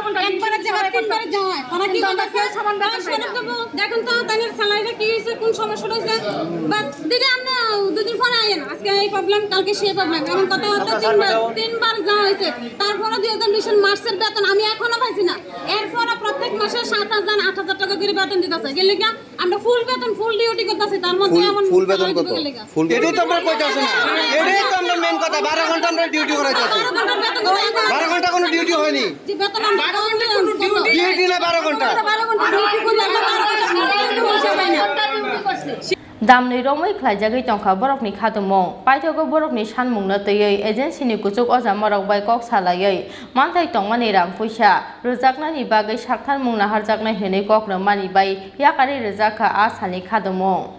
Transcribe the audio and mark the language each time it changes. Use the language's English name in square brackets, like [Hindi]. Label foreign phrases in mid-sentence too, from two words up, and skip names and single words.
[Bangla] ঘন্টা একবার জায়গা তিনবার যায় তারা কি করতেছে সামান দেখুন তো তাদের স্যালারিটা কি হইছে কোন সমস্যা হইছে বাস দিদি আমরা দুদিন পরে আইেন আজকে এই প্রবলেম কালকে সেই প্রবলেম এখন কথা হতে তিনবার যাওয়া হয়েছে তারপরে 2020 মার্চের বেতন আমি এখনো পাইছি না এরপরে প্রত্যেক মাসে 7000 8000 টাকা করে বেতন দিতেছে গেলে কি আমরা ফুল বেতন ফুল ডিউটি করতেছি তার মধ্যে এমন ফুল বেতন কত ফুল এটাই তো আমরা কইতাছি না এটাই তো আমরা মেন কথা 12 ঘন্টা আমরা ডিউটি করাইতাছি 12 ঘন্টা কোনো ডিউটি হয়নি যে বেতন আমরা ডিউটি না 12 ঘন্টা 12 ঘন্টা ডিউটি করলে আমরা 12 ঘন্টা ডিউটি পাই না [Kok Borok] Damni romai khlaijagai tongkha borokni khadumong paithogo borokni sanmungno töyui agencyni kuchuk oja morok bai kok salayui manthai tongmani rang puisa Rwjaknani bagai saktharmung naharjaknai hinui kokno mani bai yakari rwjakha a sani khadumong